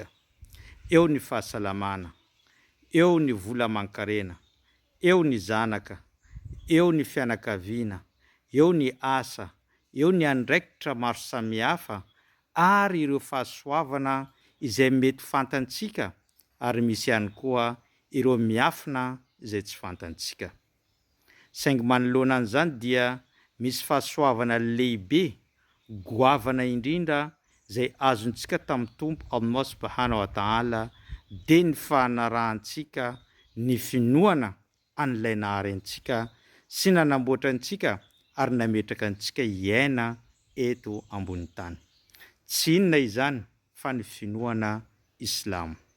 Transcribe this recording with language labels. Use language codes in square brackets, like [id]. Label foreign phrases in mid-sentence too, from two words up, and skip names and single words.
[mg] Eo ny fahasalamana, eo ny vola aman-karena, eo ny zanaka, eo ny fianakaviana, eo ny asa, eo ny andraikitra maro samihafa ary ireo fahasoavana izay mety fantantsika ary misy ihany koa ireo miafina izay tsy fantantsika. Saingy manoloana an'izany dia misy fahasoavana lehibe goavana indrindra zay azontsika tamin'ny Tompo Allah [ar] سبحانه وتعالى [mg] dia ny fanarahantsika ny finoana an'ilay naharentsika sy nanamboatra antsika ary nametraka antsika iaina eto ambony tany. Tsy inona izany fa ny finoana Islamo.